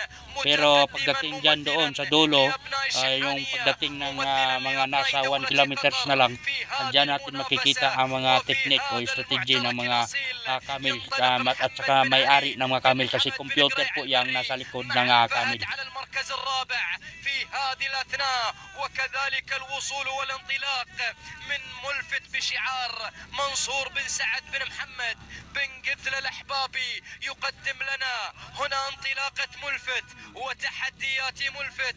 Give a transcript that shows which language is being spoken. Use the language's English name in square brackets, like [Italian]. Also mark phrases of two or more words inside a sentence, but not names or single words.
[Filipino] Pero pagdating dyan doon sa dulo, yung pagdating ng mga nasa 1 kilometers na lang, dyan natin makikita ang mga technique o strategy ng mga camel at saka may-ari ng mga camel kasi computer po yung nasa likod ng camel. [Arabic] المركز الرابع في هذه الأثناء وكذلك الوصول والانطلاق من ملفت بشعار منصور بن سعد بن محمد بن قتلة الأحبابي يقدم لنا هنا انطلاقة ملفت وتحديات ملفت.